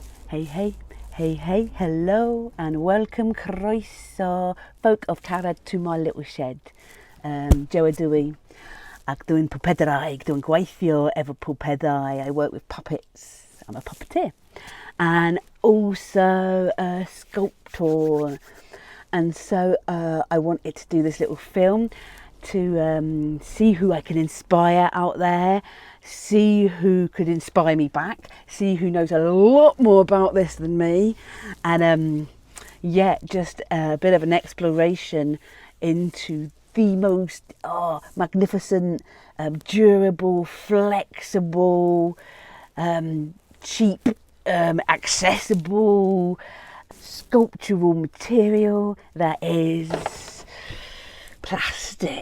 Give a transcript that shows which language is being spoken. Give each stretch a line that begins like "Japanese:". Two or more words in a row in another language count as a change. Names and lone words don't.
English: Hey, hello and welcome, croeso, folk of Carad, to my little shed.
Welsh: Jo ydw I, ac dwi'n puppetry, dwi'n gweithio efo puppetry.
English: I work with puppets, I'm a puppeteer, and also a sculptor. And so I wanted to do this little film to see who I can inspire out there, see who could inspire me back, see who knows a lot more about this than me, and just a bit of an exploration into the most magnificent, durable, flexible, cheap, accessible, sculptural material that is plastic.